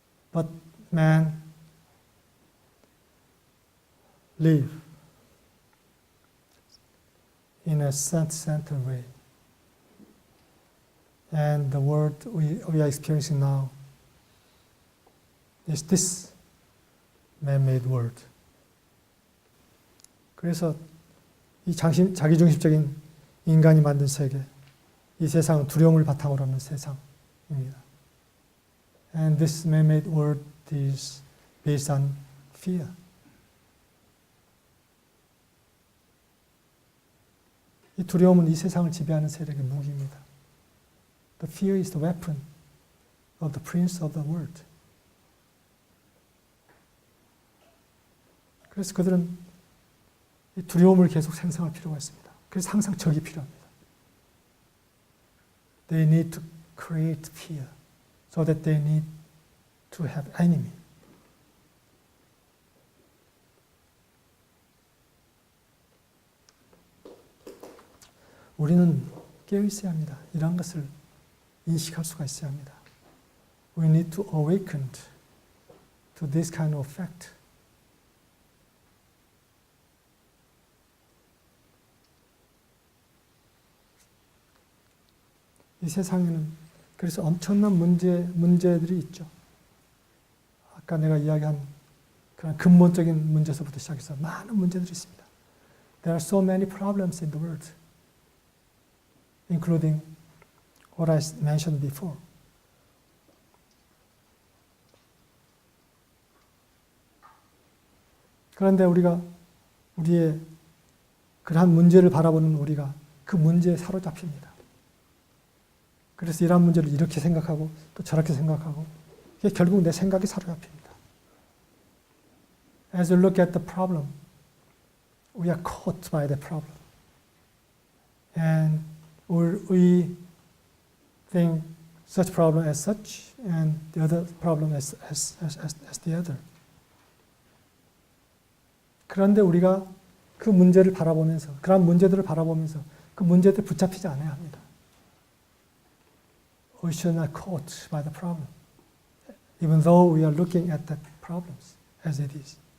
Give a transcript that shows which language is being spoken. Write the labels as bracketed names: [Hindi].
[English] But man live in a self-centered way. And the world we are experiencing now is this man-made world. [Korean] 그래서 이 자기중심적인 인간이 만든 세계, 이 세상은 두려움을 바탕으로 하는 세상입니다. [English] And this man-made world is based on fear. [Korean] 이 두려움은 이 세상을 지배하는 세력의 무기입니다. [English] The fear is the weapon of the prince of the world. [Korean] 그래서 그들은 이 두려움을 계속 생성할 필요가 있습니다. 그래서 항상 적이 필요합니다. [English] They need to create fear so that they need to have enemy. [Korean] 우리는 깨어 있어야 합니다. 이러한 것을 인식할 수가 있어야 합니다. [English] We need to awaken to this kind of fact. [Korean] 이 세상에는 그래서 엄청난 문제들이 있죠. 아까 내가 이야기한 그런 근본적인 문제서부터 시작해서 많은 문제들이 있습니다. [English] There are so many problems in the world, including what I mentioned before. [Korean] 그런데 우리의 그러한 문제를 바라보는 우리가 그 문제에 사로잡힙니다. 그래서 이러한 문제를 이렇게 생각하고 또 저렇게 생각하고 이게 결국 내 생각이 사로잡힙니다. [English] As you look at the problem, we are caught by the problem. And or we think such problem as such and the other problem as the other. [Korean] 그런데 우리가 그 문제를 바라보면서, 그런 문제들을 바라보면서 그 문제들에 붙잡히지 않아야 합니다. [English] We should not caught by the problem, even though we are looking at the problems as it is.